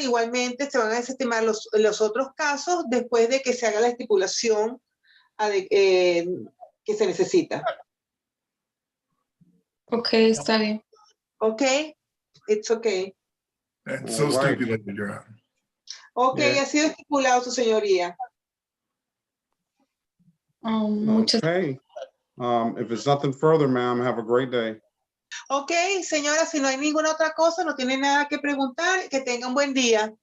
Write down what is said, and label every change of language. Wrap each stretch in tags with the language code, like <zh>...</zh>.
<es>Igualmente se van a desestimar los otros casos después de que se haga la estipulación que se necesita. Ok, está bien.</es> <en>Ok, it's okay. And so stipulated, Your Honor. Ok, Yeah.</en> <es>ha sido estipulado, su señoría.</es> <en>Okay. If it's nothing further, ma'am, have a great day.</en> <es>Ok, señora, si no hay ninguna otra cosa, no tiene nada que preguntar, que tenga un buen día.</es>